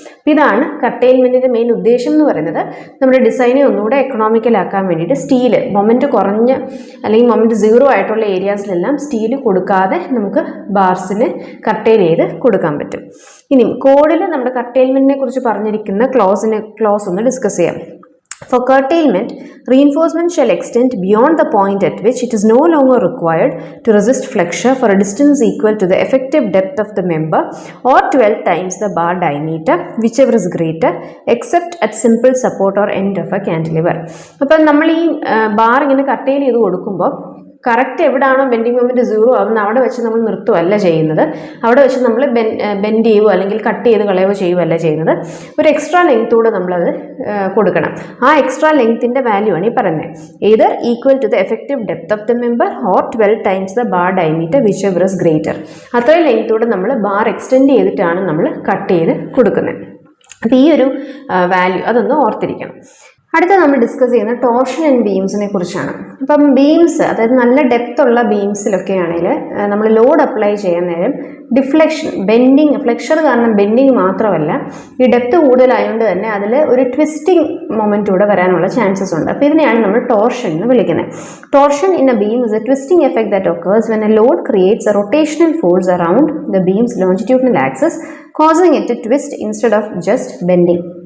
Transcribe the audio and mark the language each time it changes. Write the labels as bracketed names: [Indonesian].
[Malayalam] അപ്പോൾ ഇതാണ് കർട്ടെയിൽമെൻറ്റിൻ്റെ മെയിൻ ഉദ്ദേശം എന്ന് പറയുന്നത്. നമ്മുടെ ഡിസൈനെ ഒന്നുകൂടെ എക്കണോമിക്കലാക്കാൻ വേണ്ടിയിട്ട് സ്റ്റീൽ മൊമെൻറ്റ് കുറഞ്ഞ അല്ലെങ്കിൽ മൊമെൻറ്റ് സീറോ ആയിട്ടുള്ള ഏരിയാസിലെല്ലാം സ്റ്റീൽ കൊടുക്കാതെ നമുക്ക് ബാർസിന് കർട്ടെയിൽ ചെയ്ത് കൊടുക്കാൻ പറ്റും. ഇനി കോഡിൽ നമ്മുടെ കർട്ടെയിൽമെൻറ്റിനെ കുറിച്ച് പറഞ്ഞിരിക്കുന്ന ക്ലോസ് ഒന്ന് ഡിസ്കസ് ചെയ്യാം. [English] For curtailment, reinforcement shall extend beyond the point at which it is no longer required to resist flexure for a distance equal to the effective depth of the member or 12 times the bar diameter, whichever is greater, except at simple support or end of a cantilever. [Malayalam] അപ്പോൾ നമ്മൾ ഈ bar ഇങ്ങനെ കട്ടെയിൽ ചെയ്ത് കൊടുക്കുമ്പോൾ correct എവിടെയാണോ bending moment zero ആവുന്നത് അവിടെ വെച്ച് നമ്മൾ നിർത്തുകയല്ല ചെയ്യുന്നത്. അവിടെ വെച്ച് നമ്മൾ ബെൻഡ് ചെയ്യുകയോ അല്ലെങ്കിൽ കട്ട് ചെയ്ത് കളയുകയോ ചെയ്യുകയല്ല ചെയ്യുന്നത്. ഒരു എക്സ്ട്രാ ലെങ്ത്തൂടെ നമ്മളത് കൊടുക്കണം. ആ എക്സ്ട്രാ ലെങ്ത്തിൻ്റെ വാല്യൂ ആണ് ഈ പറയുന്നത്. [English] either equal to the effective depth of the member or 12 times the bar diameter, whichever is greater. [Malayalam] അത്രയും ലെങ്ത്തൂടെ നമ്മൾ ബാർ എക്സ്റ്റെൻഡ് ചെയ്തിട്ടാണ് നമ്മൾ കട്ട് ചെയ്ത് കൊടുക്കുന്നത്. അപ്പോൾ ഈ ഒരു വാല്യൂ അതൊന്ന് ഓർത്തിരിക്കണം. അടുത്ത നമ്മൾ ഡിസ്കസ് ചെയ്യുന്നത് ടോർഷൻ ആൻഡ് ബീംസിനെ കുറിച്ചാണ്. അപ്പം ബീംസ്, അതായത് നല്ല ഡെപ്ത് ഉള്ള ബീംസിലൊക്കെ ആണെങ്കിൽ നമ്മൾ ലോഡ് അപ്ലൈ ചെയ്യാൻ നേരം ഡിഫ്ലക്ഷൻ, ഫ്ലെക്ചർ കാരണം ബെൻഡിങ് മാത്രമല്ല, ഈ ഡെപ്ത് കൂടുതലായതുകൊണ്ട് തന്നെ അതിൽ ഒരു ട്വിസ്റ്റിംഗ് മൊമെൻറ്റ് കൂടെ വരാനുള്ള ചാൻസസ് ഉണ്ട്. അപ്പോൾ ഇതിനെയാണ് നമ്മൾ ടോർഷൻ എന്ന് വിളിക്കുന്നത്. [English] Torsion in a beam is a twisting effect that occurs when a load creates a rotational force around the beam's longitudinal axis, causing it to twist instead of just bending.